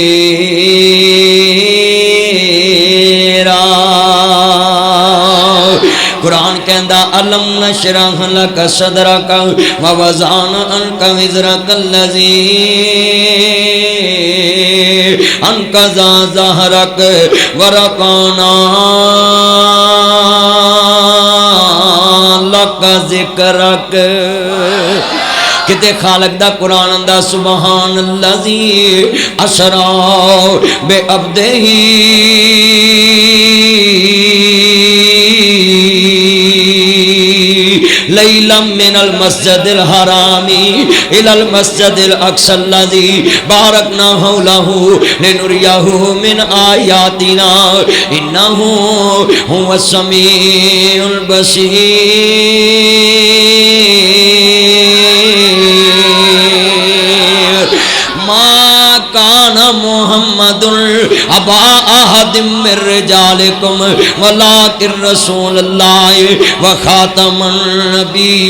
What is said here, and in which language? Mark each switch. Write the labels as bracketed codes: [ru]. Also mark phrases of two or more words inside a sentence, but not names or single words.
[pa] قرآن کہندہ [ar] علم نشرح لک صدرک ووضعنا عنک وزرک الذی انقض ظہرک ورفعنا لک ذکرک [pa] کتے خالق دا قرآن اندہ [ar] سبحان اللذی اسرا بے عبدہی لیلا من المسجد الحرامی الى المسجد الاقصى الذي بارکنا حوله لنریہ من آیاتنا انہو هو السمیع البصیر ما کان محمد ابا احد من رجالکم ولکن رسول اللہ و خاتم النبی